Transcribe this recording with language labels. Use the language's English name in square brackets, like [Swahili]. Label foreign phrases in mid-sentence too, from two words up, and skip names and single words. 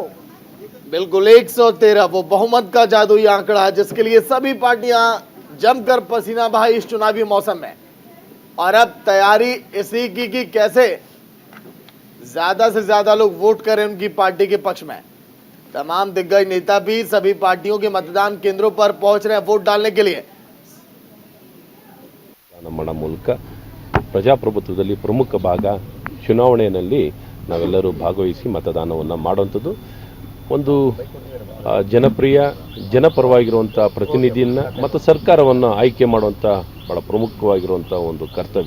[Hindi] बिल्कुल 113 वो बहुमत का जादुई आंकड़ा है जिसके लिए सभी पार्टियां जमकर पसीना बहाई इस चुनावी मौसम में, और अब तैयारी इसी की कि कैसे ज्यादा से ज्यादा लोग वोट करें उनकी पार्टी के पक्ष में। तमाम दिग्गज नेता भी सभी पार्टियों के मतदान केंद्रों पर पहुंच रहे हैं वोट डालने के लिए। [Kannada] ನಮ್ಮ ಮೂಲಕ ಪ್ರಜಾಪ್ರಭುತ್ವದಲ್ಲಿ ಪ್ರಮುಖ ಭಾಗ ಚುನಾವಣೆಯಲ್ಲಿ ನಾವೆಲ್ಲರೂ ಭಾಗವಹಿಸಿ ಮತದಾನವನ್ನು ಮಾಡುವಂಥದ್ದು ಒಂದು ಜನಪ್ರಿಯ ಜನಪರವಾಗಿರುವಂಥ ಪ್ರತಿನಿಧಿಯನ್ನು ಮತ್ತು ಸರ್ಕಾರವನ್ನು ಆಯ್ಕೆ ಮಾಡುವಂಥ ಬಹಳ ಪ್ರಮುಖವಾಗಿರುವಂಥ ಒಂದು ಕರ್ತವ್ಯ.